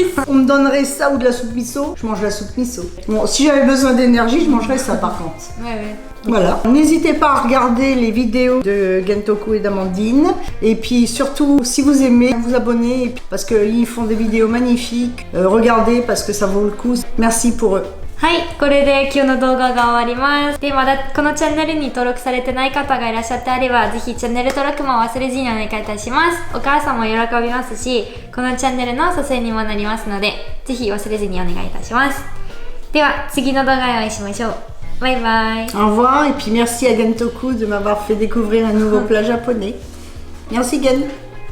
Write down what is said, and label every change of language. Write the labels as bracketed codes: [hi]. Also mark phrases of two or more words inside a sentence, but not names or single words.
[fr] On me donnerait ça ou de la soupe miso, je mange la soupe miso. Bon, si j'avais besoin d'énergie, je mangerais ça par contre. Ouais. Voilà. N'hésitez pas à regarder les vidéos de Gentoku et d'Amandine. Et puis surtout, si vous aimez, vous abonnez parce qu'ils font des vidéos magnifiques. Regardez parce que ça vaut le coup. Merci pour eux. [ja] はい、これで今日の動画が終わります。で、まだこのチャンネルに登録されてない方がいらっしゃってあれば、ぜひチャンネル登録も忘れずにお願いいたします。お母さんも喜びますし、このチャンネルの支えにもなりますので、ぜひ忘れずにお願いいたします。では、次の動画でお会いしましょう。バイバイ。 [fr] Au revoir et puis merci à Gentoku de m'avoir fait découvrir un nouveau plat japonais. Merci Gen.